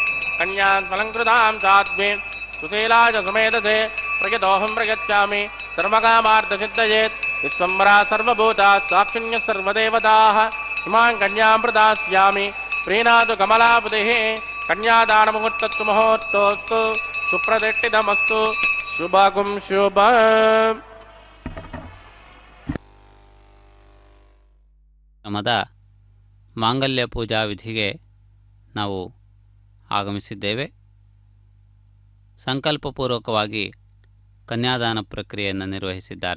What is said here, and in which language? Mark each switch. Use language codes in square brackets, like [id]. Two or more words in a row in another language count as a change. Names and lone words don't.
[sa] ಕನ್ಯಾಂ ಫಲಂಕೃತಾಂ ಸಾಧ್ವೀಂ ಸುಶೀಲಾಜ ಸುಮೇಧಸೆ ಪ್ರಯತೋಹಂ ಪ್ರಯಚ್ಚಾಮಿ ಧರ್ಮಕಾಮಾರ್ಥಸಿದ್ಧಯೇತ್ ವಿಶ್ವಂಬರಾ ಸರ್ವಭೂತಾ ಸಾಕ್ಷಿಣ್ಯ ಸರ್ವದೇವತಾಃ ಇಮಾಂ ಕನ್ಯಾಂ ಪ್ರದಾಸ್ಯಾಮಿ ಪ್ರೀಣಾದು ಕಮಲಾಪತಿಃ ಕನ್ಯಾದಾನಮುಹೂರ್ತಸ್ತು ಮುಹೂರ್ತೋಸ್ತು ಸುಪ್ರತಿಷ್ಠಿತಮಸ್ತು ಶುಭಗುಂ ಶುಭ. [kn] ಕ್ರಮದ ಮಾಂಗಲ್ಯ ಪೂಜಾ ವಿಧಿಗೆ ನಾವು ಆಗಮಿಸಿದ್ದೇವೆ. ಸಂಕಲ್ಪಪೂರ್ವಕವಾಗಿ ಕನ್ಯಾದಾನ ಪ್ರಕ್ರಿಯೆಯನ್ನು ನಿರ್ವಹಿಸಿದ್ದಾರೆ.